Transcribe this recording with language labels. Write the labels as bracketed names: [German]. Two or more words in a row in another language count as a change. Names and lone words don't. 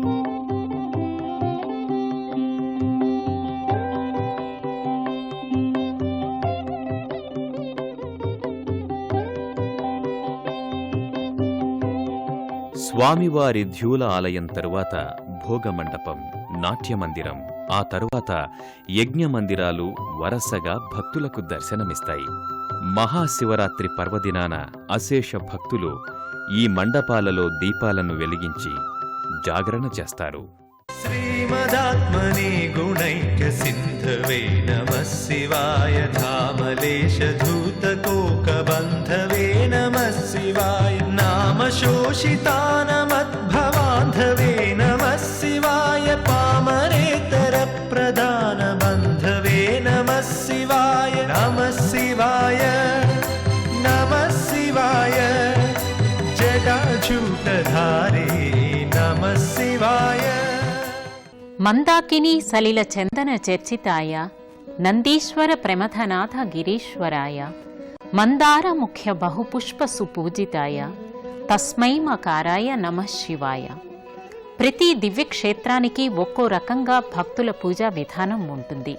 [Telugu] స్వామివారి ధ్యూల ఆలయం తరువాత భోగమండపం, నాట్యమందిరం, ఆ తరువాత యజ్ఞమందిరాలు వరసగా భక్తులకు దర్శనమిస్తాయి. మహాశివరాత్రి పర్వదినాన అశేష భక్తులు ఈ మండపాలలో దీపాలను వెలిగించి జాగరణ చేస్తారు. [Sanskrit] श्रीमदात्मने गुणैकसिन्धवे नमः शिवाय धामलेशधूतकोकबन्धवे नमः शिवाय नामशोषितानमद्भवान्धवे नमः शिवाय पामरेतरप्रदानबन्धवे नमः शिवाय नमः शिवाय जटाजूटधारे नमः शिवाय మందాకిని సలిల చందన చర్చితాయ నందీశ్వర ప్రమథనాథ గిరీశ్వరాయ మందార ముఖ్య బహుపుష్ప సుపూజితాయ తస్మై మకారాయ నమః శివాయ. [Telugu] ప్రతి దివ్యక్షేత్రానికి ఒక్కో రకంగా భక్తుల పూజా విధానం ఉంటుంది.